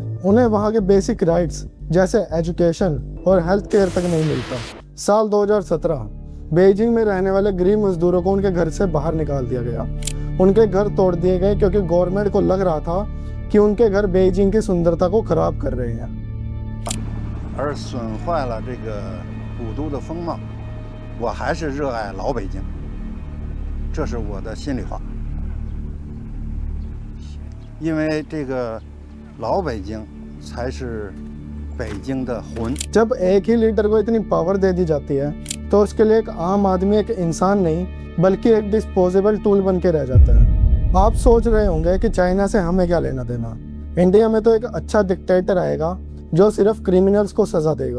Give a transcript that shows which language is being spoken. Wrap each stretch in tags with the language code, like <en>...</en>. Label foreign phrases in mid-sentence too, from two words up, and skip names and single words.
<hi>उन्हें वहाँ के</hi> <en>basic rights</en> <hi>जैसे एजुकेशन और</hi> <en>health care</en> <hi>तक नहीं मिलता। साल 2017 बेइजिंग में रहने वाले गरीब मजदूरों को उनके घर से बाहर निकाल दिया गया। उनके घर तोड़ दिए गए क्योंकि गवर्नमेंट को लग रहा था कि उनके घर बेइजिंग की सुंदरता को खराब कर रहे हैं।</hi> <zh>而损坏了这个古都的风貌，我还是热爱老北京，这是我的心里话。因为这个老北京才是北京的魂。</zh> <hi>जब एक ही लीडर को इतनी पावर दे दी जाती है तो उसके लिए एक आम आदमी एक इंसान नहीं बल्कि एक</hi> <en>disposable tool</en> <hi>बन के रह जाता है। आप सोच रहे होंगे कि चाइना से हमें क्या लेना देना। इंडिया में तो एक अच्छा डिक्टेटर आएगा जो सिर्फ क्रिमिनल्स को सजा देगा।</hi>